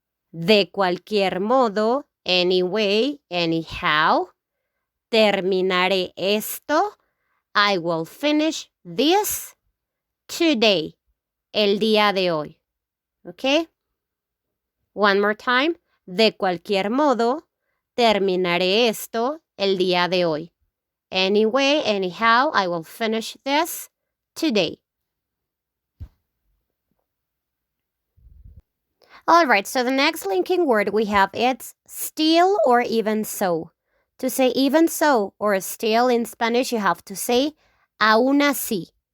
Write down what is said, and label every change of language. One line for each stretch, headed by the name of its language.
Spanish: De cualquier modo,
English: anyway, anyhow,
Spanish: terminaré esto.
English: I will finish this today.
Spanish: El día de hoy. Okay?
English: One more time.
Spanish: De cualquier modo, terminaré esto el día de hoy.
English: Anyway, anyhow, I will finish this today. All right, so the next linking word we have, it's still or even so. To say even so or still in Spanish, you have to say
Spanish: aún así.